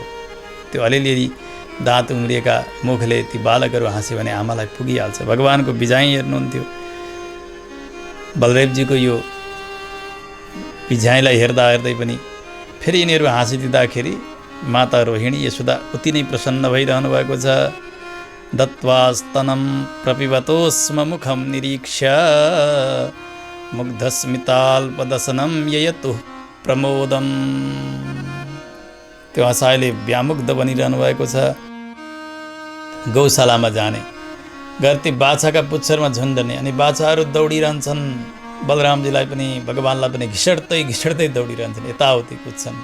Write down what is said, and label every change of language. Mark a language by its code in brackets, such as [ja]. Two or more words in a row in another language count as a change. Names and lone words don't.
[ne] त्यो अलिअलि दाँत उम्रिएका मुखले ती बालकहरू हाँस्यो भने आमालाई पुगिहाल्छ। भगवानको बिजाइ हेर्नुहुन्थ्यो। बलदेवजीको यो बिझाइलाई हेर्दा हेर्दै पनि फेरि यिनीहरू हाँसिदिँदाखेरि माता रोहिणी यशोदा उति नै प्रसन्न भइरहनु भएको छ। [sa] दत्वास्तनं प्रपिबतोस्म मुखम निरीक्ष्य मुग्धस्मिताल्पदसनं ययतु प्रमोदम। [ne] त्यो हँसाइले व्यामुग्ध बनिरहनु भएको छ। गौशालामा जाने गएर ती बाछाका पुच्छरमा झुन्डने अनि बाछाहरू दौडिरहन्छन्। बलरामजीलाई पनि भगवानलाई पनि घिसड्दै दौडिरहन्छन्, यताउति कुद्छन्।